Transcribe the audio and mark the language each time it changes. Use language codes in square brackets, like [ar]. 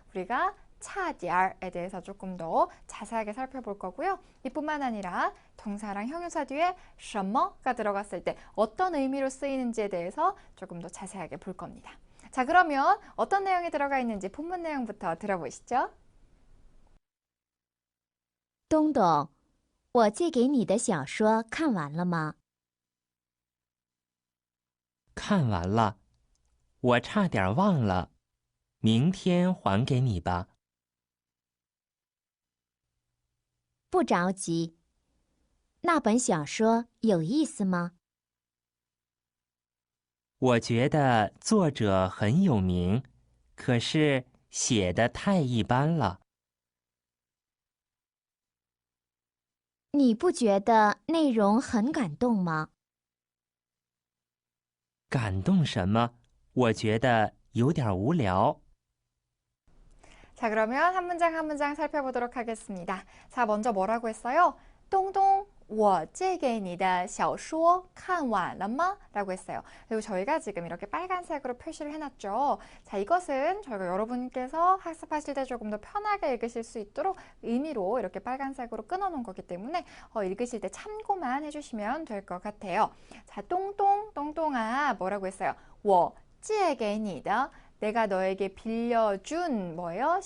[ko] 우리가 差点에 대해서 조금 더 자세하게 살펴볼 거고요. 이뿐만 아니라 동사랑 형용사 뒤에 什么가 들어갔을 때 어떤 의미로 쓰이는지에 대해서 조금 더 자세하게 볼 겁니다. 자, 그러면 어떤 내용이 들어가 있는지 본문 내용부터 들어보시죠. [zh] 东东，我借给你的小说看完了吗？看完了，我差点忘了，明天还给你吧。不着急。那本小说有意思吗？我觉得作者很有名，可是写的太一般了。你不觉得内容很感动吗？感动什么？我觉得有点无聊。 [ko] 자, 그러면 한 문장 한 문장 살펴보도록 하겠습니다. 자, 먼저 뭐라고 했어요? [zh] 똥똥, 我借给你的小说看完了吗? [ko] 라고 했어요. 그리고 저희가 지금 이렇게 빨간색으로 표시를 해놨죠. 자, 이것은 저희가 여러분께서 학습하실 때 조금 더 편하게 읽으실 수 있도록 의미로 이렇게 빨간색으로 끊어놓은 거기 때문에 읽으실 때 참고만 해주시면 될 것 같아요. 자, 똥똥, 똥똥아 뭐라고 했어요? [zh] 我借给你的 [ko] 내가 너에게 빌려준 뭐예요?